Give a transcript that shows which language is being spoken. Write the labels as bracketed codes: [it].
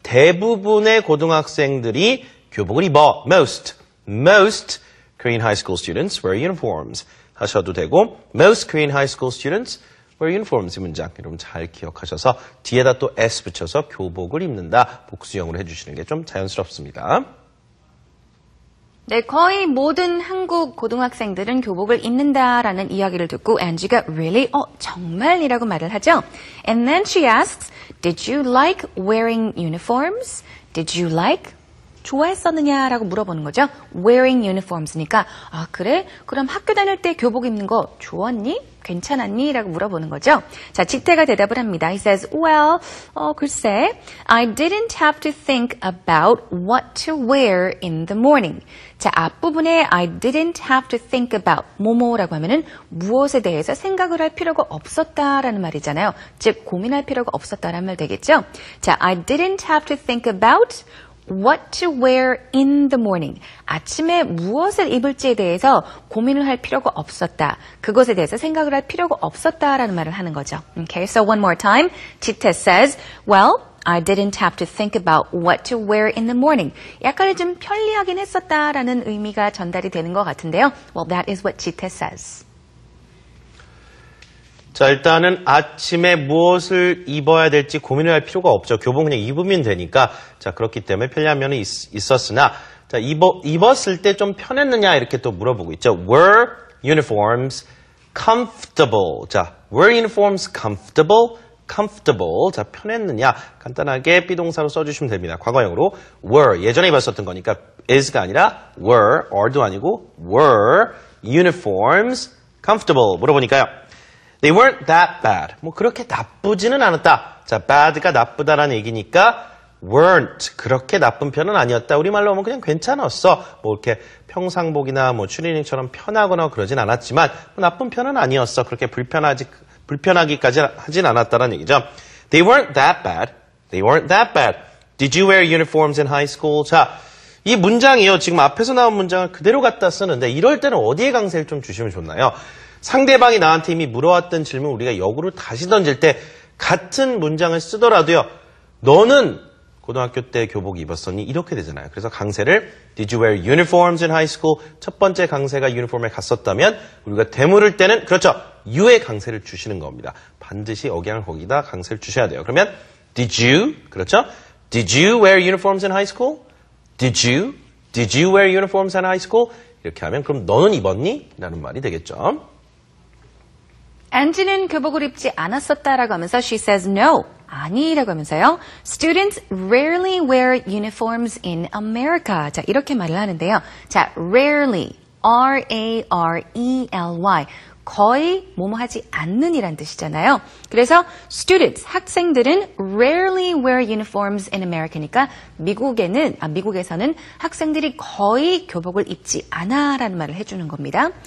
[ko] 대부분의 고등학생들이 교복을 입어. [en] Most Korean high school students wear uniforms. [ko] 하셔도 되고 [en] most Korean high school students wear uniforms [ko] 이 문장 여러분 잘 기억하셔서 뒤에다 또 s 붙여서 교복을 입는다. 복수형으로 해주시는 게 좀 자연스럽습니다. 네, 거의 모든 한국 고등학생들은 교복을 입는다라는 이야기를 듣고 Angie가 really? 정말이라고 말을 하죠. [en] And then she asks, did you like wearing uniforms? Did you like? [ko] 좋아했었느냐라고 물어보는 거죠. [en] Wearing uniforms [ko] 니까 아 그래? 그럼 학교 다닐 때 교복 입는 거 좋았니? 괜찮았니? 라고 물어보는 거죠. 자, 지태가 대답을 합니다. [en] He says, well, [ko] 글쎄, [en] I didn't have to think about what to wear in the morning. [ko] 자, 앞부분에 [en] I didn't have to think about [ko] 뭐뭐라고 하면은 무엇에 대해서 생각을 할 필요가 없었다라는 말이잖아요. 즉, 고민할 필요가 없었다라는 말 되겠죠. [en] 자, I didn't have to think about what to wear in the morning. [ko] 아침에 무엇을 입을지에 대해서 고민을 할 필요가 없었다. 그것에 대해서 생각을 할 필요가 없었다라는 말을 하는 거죠. [en] Okay, so one more time. 지태 says, well, I didn't have to think about what to wear in the morning. [ko] 약간 좀 편리하긴 했었다라는 의미가 전달이 되는 것 같은데요. [en] Well, that is what 지태 says. [ko] 자, 일단은 아침에 무엇을 입어야 될지 고민을 할 필요가 없죠. 교복 그냥 입으면 되니까. 자, 그렇기 때문에 편리한 면은 있었으나, 자, 입었을 때 좀 편했느냐 이렇게 또 물어보고 있죠. [en] Were uniforms comfortable? 자, were uniforms comfortable? [ko] comfortable. 자, 편했느냐? 간단하게 비동사로 써주시면 됩니다. 과거형으로 were. 예전에 입었었던 거니까 is가 아니라 were, are도 아니고 [en] were uniforms comfortable. [ko] 물어보니까요. [en] They weren't that bad. [ko] 뭐 그렇게 나쁘지는 않았다. 자, bad가 나쁘다라는 얘기니까 weren't 그렇게 나쁜 편은 아니었다. 우리말로 하면 그냥 괜찮았어. 뭐 이렇게 평상복이나 뭐 추리닝처럼 편하거나 그러진 않았지만 뭐 나쁜 편은 아니었어. 그렇게 불편하기까지 하진 않았다라는 얘기죠. [en] They weren't that bad. They weren't that bad. Did you wear uniforms in high school? [ko] 자, 이 문장이요. 지금 앞에서 나온 문장을 그대로 갖다 쓰는데 이럴 때는 어디에 강세를 좀 주시면 좋나요? 상대방이 나한테 이미 물어왔던 질문 우리가 역으로 다시 던질 때 같은 문장을 쓰더라도요. 너는 고등학교 때 교복 입었었니? 이렇게 되잖아요. 그래서 강세를 [en] Did you wear uniforms in high school? [ko] 첫 번째 강세가 유니폼에 갔었다면 우리가 되물을 때는 그렇죠. you의 강세를 주시는 겁니다. 반드시 억양을 거기다 강세를 주셔야 돼요. 그러면 [en] Did you? [ko] 그렇죠. [en] Did you wear uniforms in high school? Did you wear uniforms in high school? [ko] 이렇게 하면 그럼 너는 입었니? 라는 말이 되겠죠. Angie는 교복을 입지 않았었다라고 하면서 [en] she says no. [ko] 아니라고 하면서요. [en] Students rarely wear uniforms in America. [ko] 자, 이렇게 말을 하는데요. 자, rarely, R-A-R-E-L-Y. 거의 뭐뭐 하지 않는 이란 뜻이잖아요. 그래서 students, 학생들은 [en] rarely wear uniforms in America [ko] 니까 미국에서는 학생들이 거의 교복을 입지 않아라는 말을 해주는 겁니다.